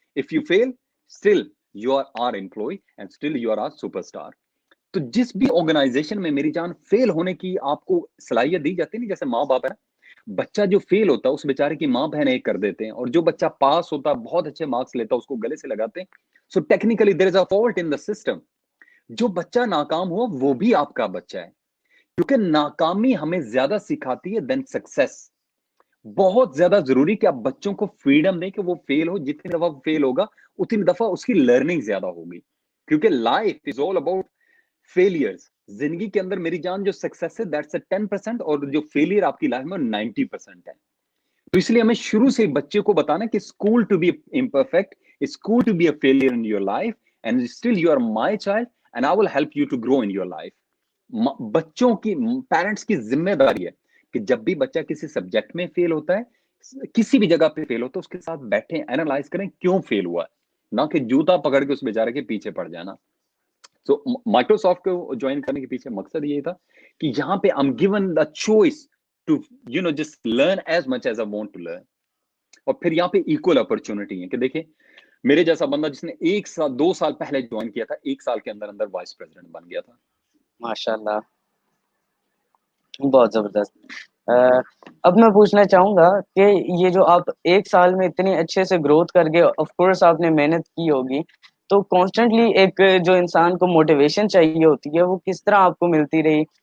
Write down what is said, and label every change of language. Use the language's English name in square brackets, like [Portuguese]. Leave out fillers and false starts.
[English] If you feel still you are are employee and still you are are superstar. [Urdu] تو جس بھی organization میں میری جان فیل ہونے کی آپ کو صلاحیت دی جاتی ہے, جیسے ماں باپ ہے, بچہ جو فیل ہوتا ہے اس بیچارے کی ماں بہن ایک کر دیتے ہیں, اور جو بچہ پاس ہوتا ہے بہت اچھے مارکس لیتا ہے اس کو گلے سے لگاتے ہیں. [English] So technically there is a fault in the system. [Urdu] جو بچہ ناکام ہو وہ بھی آپ کا بچہ ہے, کیونکہ ناکامی ہمیں زیادہ سکھاتی ہے [English] Then success. [Urdu] بہت زیادہ ضروری کہ آپ بچوں کو فریڈم دیں کہ وہ فیل ہو, جتنی دفعہ فیل ہوگا اتنی دفعہ اس کی لرننگ زیادہ ہوگی, کیونکہ [English] Life is all about failures. [Urdu] زندگی کے اندر میری جان جو سکسیس ہے [English] that's a 10%, [Urdu] اور جو فیلئر آپ کی لائف میں 90% ہے. تو اس لیے ہمیں شروع سے بچے کو بتانا کہ [English] Is cool to be imperfect, is cool to be a failure in your life, and still you are my child and I will help you to grow in your life. [Urdu] بچوں کی, پیرنٹس کی ذمہ داری ہے کہ جب بھی بچہ کسی سبجیکٹ میں فیل ہوتا ہے, کسی بھی جگہ پہ فیل ہوتا ہے, اس کے ساتھ بیٹھیں, اینالائز کریں کیوں فیل ہوا ہے, نہ کہ جوتا پکڑ کے اس بیچارے کے پیچھے پڑ جانا. سو مائکروسافٹ کو جوائن کرنے کے پیچھے مقصد یہ تھا کہ یہاں پہ [English] I'm given the choice to just learn as much as I want to learn. [Urdu] اور پھر یہاں پہ ایکول اپرچونٹی ہے کہ دیکھیں میرے جیسا بندہ جس نے 2 سال پہلے جوائن کیا تھا, 1 سال کے اندر وائس پریزیڈنٹ بن گیا تھا. ماشاءاللہ, بہت زبردست. اب میں پوچھنا چاہوں گا کہ یہ جو آپ 1 سال میں اتنی اچھے سے گروتھ کر گئے, آف کورس آپ نے محنت کی ہوگی, تو کانسٹنٹلی ایک جو انسان کو موٹیویشن چاہیے ہوتی ہے وہ کس طرح آپ کو ملتی رہی,